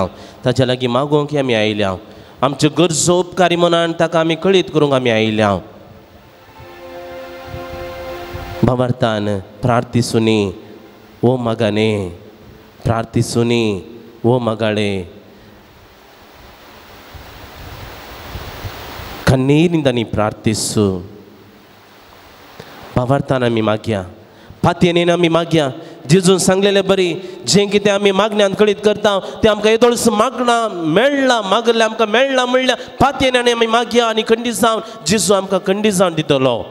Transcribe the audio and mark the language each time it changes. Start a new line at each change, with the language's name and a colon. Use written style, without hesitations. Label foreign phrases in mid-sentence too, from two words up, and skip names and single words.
Konkani: ताच्या लागीं मागोवंक आमी आयल्या. आमच्यो गरजो उपकारी मनान ताका आमी कळीत करूंक आमी आयल्या.
Kannada: भावार्थान ಪ್ರಾರ್ಥಿಸುನಿ ಓ ಮಗನೇ, ಪ್ರಾರ್ಥಿಸುನಿ ಓ ಮಗಳೇ. ಕಣ್ಣೀರಿಂದ ನೀ ಪ್ರಾರ್ಥಿಸು.
Konkani: भावार्थान आमी मागया. पातयेन आमी मागया. जेजून सांगलेले बरी जें कितें आमी मागण्यान कळीत करता तें आमकां येदोळस मागणा मेळ्ळा. मागले आमकां मेळ्ळा म्हणल्या पातयेन आमी मागया. आनी खंडी जावन जेजू आमकां खंडी जावन दितलो.